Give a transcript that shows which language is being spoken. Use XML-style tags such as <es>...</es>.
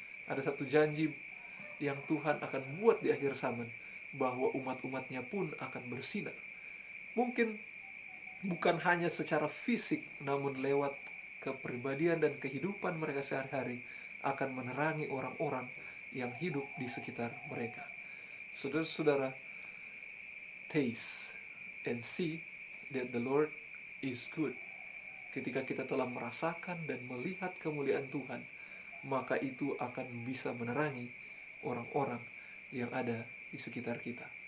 <id>Ada satu janji yang Tuhan akan buat di akhir zaman, bahwa umat-umatnya pun akan bersinar. Mungkin bukan hanya secara fisik, namun lewat kepribadian dan kehidupan mereka sehari-hari akan menerangi orang-orang yang hidup di sekitar mereka. Saudara-saudara,</id> <en>taste and see that the Lord is good.</en> <id>Ketika kita telah merasakan dan melihat kemuliaan Tuhan, maka itu akan bisa menerangi orang-orang yang ada di sekitar kita.</id>